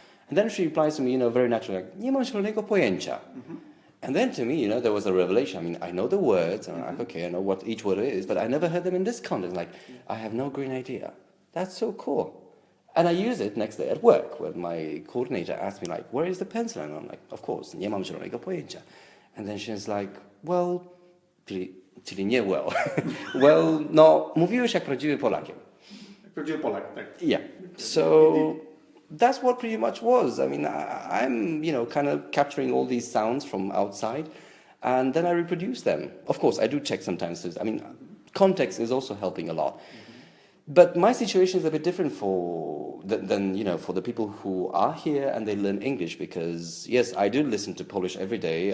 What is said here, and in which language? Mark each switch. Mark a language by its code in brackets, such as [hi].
[en] And then she replies to me, very naturally, like, [pl] nie mam zielonego pojęcia. [en] Mm-hmm. And then to me, there was a revelation. I mean, I know the words, and I'm like, okay, I know what each word is, but I never heard them in this context. Like, I have no green idea. That's so cool. And I use it next day at work, when my coordinator asked me, like, where is the pencil? And I'm like, of course, [pl] nie mam zielonego pojęcia. [en] And then she's like, well, [pl] czyli nie [en] well. [pl] Well, no, mówiłeś jak prawdziwy Polakiem. Prawdziwy Polak, tak. [en] Yeah. So that's what pretty much was. I mean, I'm, kind of capturing all these sounds from outside, and then I reproduce them. Of course, I do check sometimes. I mean, context is also helping a lot. But my situation is a bit different than for the people who are here and they learn English, because yes, I do listen to Polish every day.